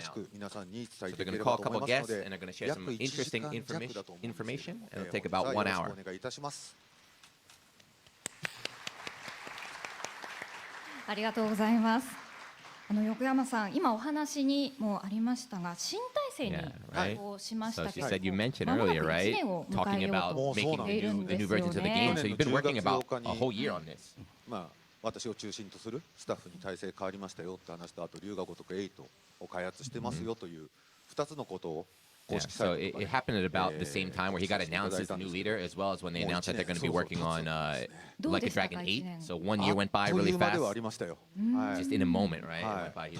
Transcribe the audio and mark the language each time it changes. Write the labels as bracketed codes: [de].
[en] So they're going to call a couple guests and they're going to share some interesting information, and it'll take about 1 hour. [ja] ありがとうございます。横山さん、今お話にもありましたが、新体制に移行しましたけれども、まもなく1年を迎えようとしているんですよね。 [en] So you've been working about a whole year on this. [ja] 私を中心とするスタッフに体制変わりましたよって話と、あと龍が如く8を開発してますよという2つのことを。 [en] Yeah, so it happened at about the same time where he got announced as the new leader, as well as when they announced that they're going to be working on Like a Dragon 8. So 1 year went by really fast. Just in a moment, right?